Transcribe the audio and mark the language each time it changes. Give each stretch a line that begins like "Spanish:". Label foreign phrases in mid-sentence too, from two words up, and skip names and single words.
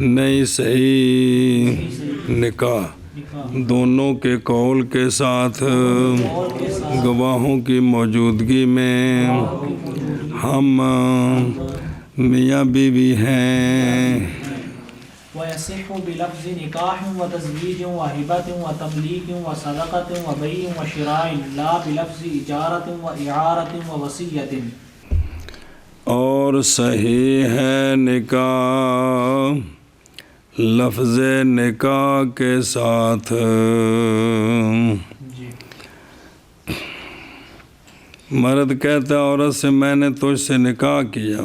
Urdu: نہیں صحیح نکاح، نکاح، دونوں کے قول کے ساتھ اور کے ساتھ گواہوں کی موجودگی میں ہم میاں بیوی ہیں۔
Arabic: ويصح بلفظ نکاح وتزویج وہبۃ وتملیک وصدقۃ وبیع وشراء لا بلفظ اجارۃ واعارۃ ووصیۃ،
Urdu: اور صحیح ہے نکاح لفظ نکاح کے ساتھ، جی مرد کہتا ہے عورت سے میں نے تجھ سے نکاح کیا،